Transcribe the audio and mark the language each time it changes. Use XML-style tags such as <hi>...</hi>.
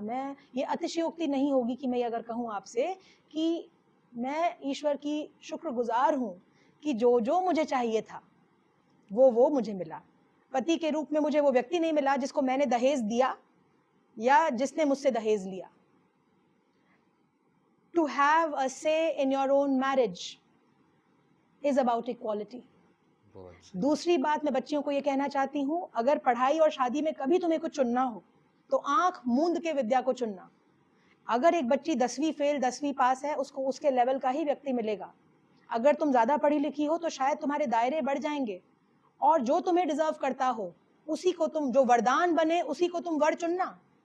<hi>मैं, ये अतिशयोक्ति नहीं होगी कि मैं ये अगर कहूँ आपसे कि मैं ईश्वर की शुक्रगुजार हूँ कि जो जो मुझे चाहिए था वो मुझे मिला। पति के रूप में मुझे वो व्यक्ति नहीं मिला जिसको मैंने दहेज दिया या जिसने मुझसे दहेज लिया।</hi> <en>To have a say in your own marriage is about equality.</en> <hi>बहुत सही। दूसरी बात मैं बच्चियों को ये कहना चाहती हूँ, अगर पढ़ाई और शादी में कभी तुम्हें कुछ चुनना हो तो आंख मूंद के विद्या को चुनना। अगर एक बच्ची 10वीं फेल 10वीं पास है, उसको उसके लेवल का ही व्यक्ति मिलेगा। अगर तुम ज्यादा पढ़ी लिखी हो तो शायद तुम्हारे दायरे बढ़ जाएंगे, और जो तुम्हें डिजर्व करता हो उसी को तुम, जो वरदान बने उसी को तुम वर चुनना।</hi>